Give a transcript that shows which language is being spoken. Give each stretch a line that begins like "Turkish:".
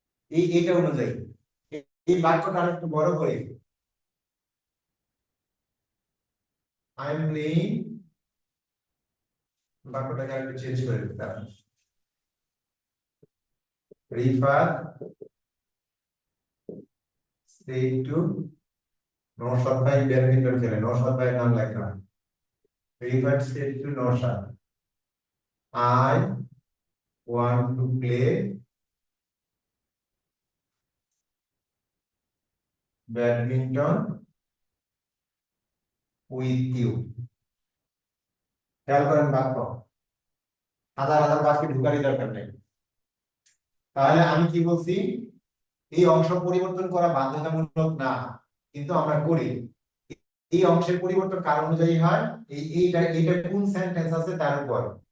Bangla: এইটা অনুযায়ী। এই বাক্যটা আরেকটু বড় করে,
English: I am playing,
Bangla: বাক্যটাকে আরেকটু চেঞ্জ করে দিতে হবে। রিফার
English: said to,
Bangla: নওশাদ ভাই ব্যাডমিন্টন খেলে, নওশাদ ভাইয়ের নাম লেখলাম।
English: Rifar said to Naushad, I want to play badminton with you।
Bangla: খেয়াল করেন বাক্য, হাজার হাজার বাক্যে ঢুকারই দরকার নেই। তাহলে আমি কি বলছি? এই অংশ পরিবর্তন করা বাধ্যতামূলক না, কিন্তু আমরা করি। এই অংশের পরিবর্তন কার অনুযায়ী হয়, এইটা কোন সেন্টেন্স আছে তার উপর।